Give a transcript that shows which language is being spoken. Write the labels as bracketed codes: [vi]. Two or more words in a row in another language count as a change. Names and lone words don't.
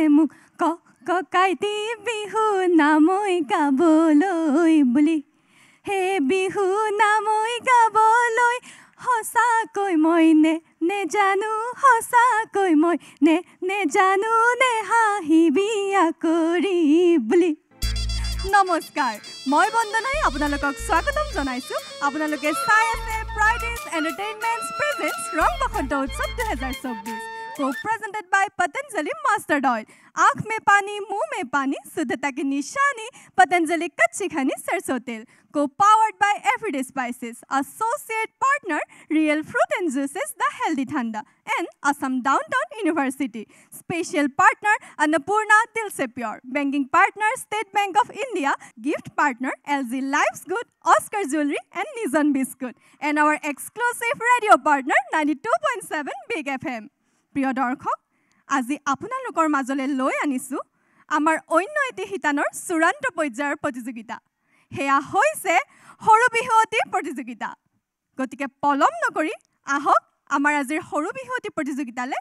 [as] মোক ককাইতি বিহু নামৈ গাবলৈ বুলি হে বিহু নামৈ গাবলৈ সঁচাকৈ মই নেজানো সঁচাকৈ মই নেজানো নে হাঁহিবি কৰি বুলি নমস্কাৰ মই বন্দনাই আপোনালোকক স্বাগতম জনাইছো আপোনালোকে চাই আছে প্ৰাইডেজ এণ্টাৰটেইনমেণ্টছ প্ৰেজেন্টছ ৰং বসন্ত উৎসৱ [en] 2024 co-presented by Patanjali Mustard Oil [hi] आँख में पानी मुंह में पानी शुद्धता की निशानी पतंजलि कच्ची घनी सरसों तेल [en] co-powered by Everyday Spices associate partner Real Fruit and Juices The Healthy Thanda and Assam Downtown University special partner Annapurna Dil Se Pure banking partner State Bank of India gift partner LG Life's Good Oscar Jewelry and Nizan Biscuit and our exclusive radio partner [as] 92.7 Big FM প্ৰিয় দৰ্শক আজি আপোনালোকৰ মাজলৈ লৈ আনিছো আমাৰ অন্য এটি হিতানৰ চূড়ান্ত পৰ্যায়ৰ প্ৰতিযোগিতা হেয়া হৈছে সৰু বিহুৱতী প্ৰতিযোগিতা গতিকে পলম নকৰি আহক আমাৰ আজিৰ সৰু বিহুৱতী প্ৰতিযোগিতালৈ